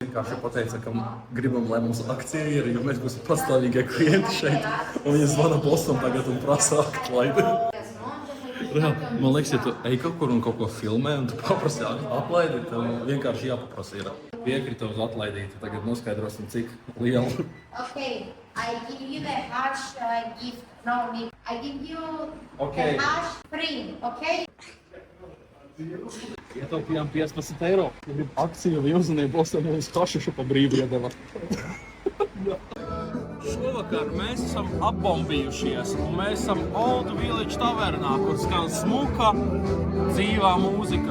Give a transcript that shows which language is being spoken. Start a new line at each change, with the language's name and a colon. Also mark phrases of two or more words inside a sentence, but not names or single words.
Latvian: Vienkārši pateica, ka gribam, lai mums akcija ir, jo mēs būsim pastāvīgie klienti šeit. Un viņi zvana bosam tagad un prasa atlaidi. Reāli, man liekas, ja tu ej kaut kur un kaut ko filmē un tu paprasi atlaidi, tad vienkārši jāpaprasa ir. Piekrita uz atlaidīti, tagad noskaidrosim, cik liela.
English: Okay, I give you the hash gift. No, Nick. I give you Okay. the hash free, okay?
Latvian: Ietaupījām 15 eiro. Ja grib akciju vai uzmanību, bosam mums hašišu pa brīvu iedeva. Šovakar mēs esam apbombījušies un mēs esam Old Village tavernā, kur skan smuka, dzīvā mūzika.